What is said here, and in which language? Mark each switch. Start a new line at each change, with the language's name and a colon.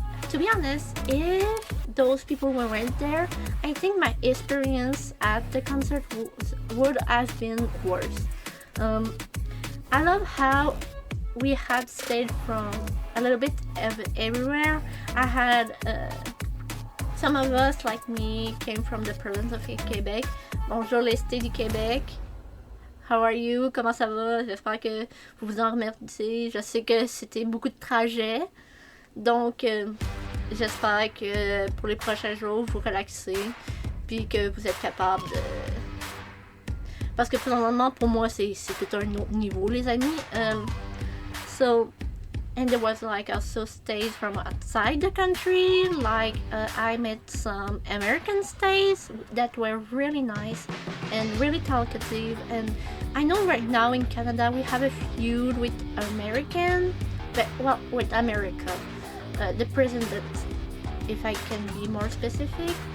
English: To be honest, if those people weren't there, I think my experience at the concert would have been worse. I love how we had stayed from a little bit everywhere. I had some of us, like me, came from the province of Québec.
French: Bonjour les cités du Québec.
English: How are you?
French: Comment ça va? J'espère que vous vous en remerciez. Je sais que c'était beaucoup de trajets. Donc, j'espère que pour les prochains jours, vous relaxez. Puis que vous êtes capable de... Parce que finalement, pour moi, c'est tout un autre niveau, les amis.
English: So, and there was like also stays from outside the country. Like, I met some American stays that were really nice and really talkative. And I know right now in Canada we have a feud with American, but well, with America, the president, if I can be more specific.